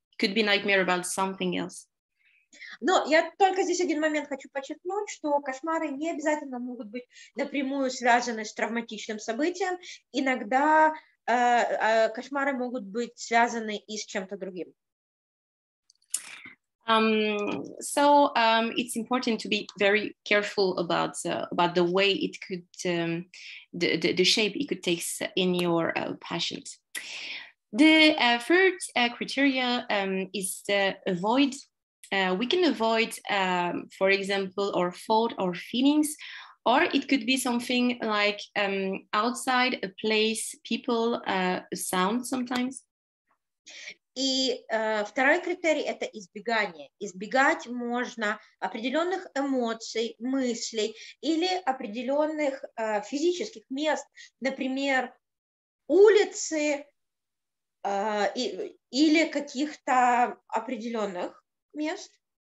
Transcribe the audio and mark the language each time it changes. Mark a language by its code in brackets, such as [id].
[en] It could be nightmare about something else. [ru] Но я только здесь один момент хочу подчеркнуть, что кошмары не обязательно могут быть напрямую связаны с травматичным событием. Иногда кошмары могут быть связаны и с чем-то другим. [en] It's important to be very careful about the way it could, the shape it could take in your patient. The third criteria is avoid. We can avoid, for example, our thought or feelings, or it could be something like outside a place, people, a sound sometimes. [ru] И второй критерий – это избегание. Избегать можно определенных эмоций, мыслей или определенных физических мест, например, улицы или каких-то определенных мест.